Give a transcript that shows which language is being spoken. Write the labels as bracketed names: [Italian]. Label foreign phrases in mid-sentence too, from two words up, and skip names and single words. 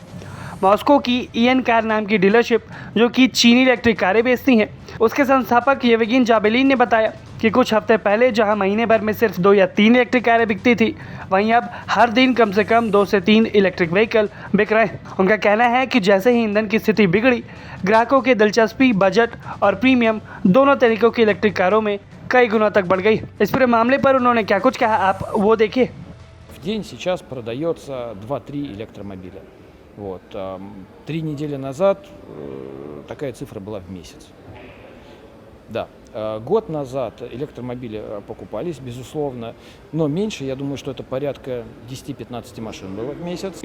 [Hindi] मॉस्को की ईएन कार नाम की डीलरशिप जो कि चीनी [English] electric cars [Hindi] बेचती हैं, उसके संस्थापक येवगिन जाबेलिन ने बताया कि कुछ हफ्ते पहले जहां महीने भर में सिर्फ 2 या 3 इलेक्ट्रिक कारें बिकती थी, वहीं अब हर दिन कम से कम 2 से 3 [English] electric vehicle [Hindi] बिक रहे हैं। उनका कहना है कि जैसे ही ईंधन की स्थिति बिगड़ी, ग्राहकों की दिलचस्पी बजट और प्रीमियम दोनों तरीकों की [English] electric cars [Hindi] में कई गुना तक बढ़ गई। इस पूरे मामले पर उन्होंने क्या कुछ कहा, आप वो देखिए। [Russian] В день сейчас продается 2-3 электромобиля. Вот. 3 недели назад такая цифра была в месяц. Да, год назад электромобили покупались, безусловно, но меньше, я думаю, что это порядка 10-15 машин было в месяц.